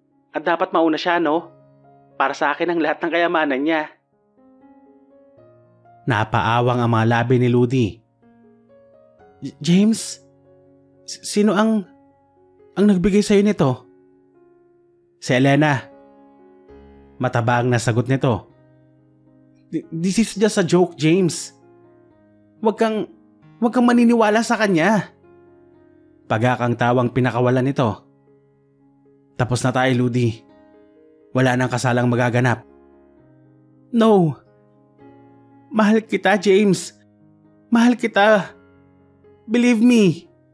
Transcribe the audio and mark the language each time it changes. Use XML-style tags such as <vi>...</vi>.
<tl>At dapat mauna siya, no? Para sa akin ang lahat ng kayamanan niya. Napaawang ang mga labi ni Ludi. James? Sino ang nagbigay sa'yo nito? Si Elena. Mataba ang nasagot nito.</tl> <en>This is just a joke, James.</en> <tl>Huwag kang maniniwala sa kanya. Pagakang tawang pinakawalan nito. Tapos na tayo, Ludi. Wala nang kasalang magaganap. No. Mahal kita, James. Mahal kita.</tl> <en>Believe me.</en>